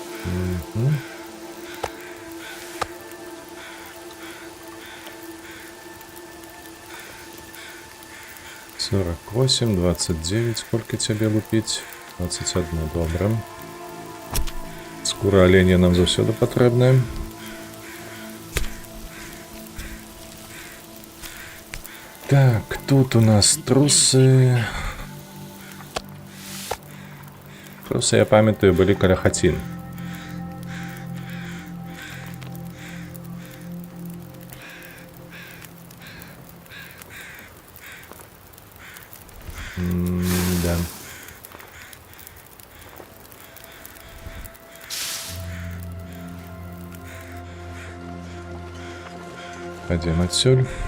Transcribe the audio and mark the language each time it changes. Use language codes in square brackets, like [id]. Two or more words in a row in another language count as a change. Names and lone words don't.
[ru] Угу. Сорок 8, 29. Сколько тебе лупить? 21, добре. [be] Скура оленя нам завсёды патрэбная. Так, тут у нас трусы. Трусы, я памятаю, были каля хацін. [ru] Да. Пойдем отсюда.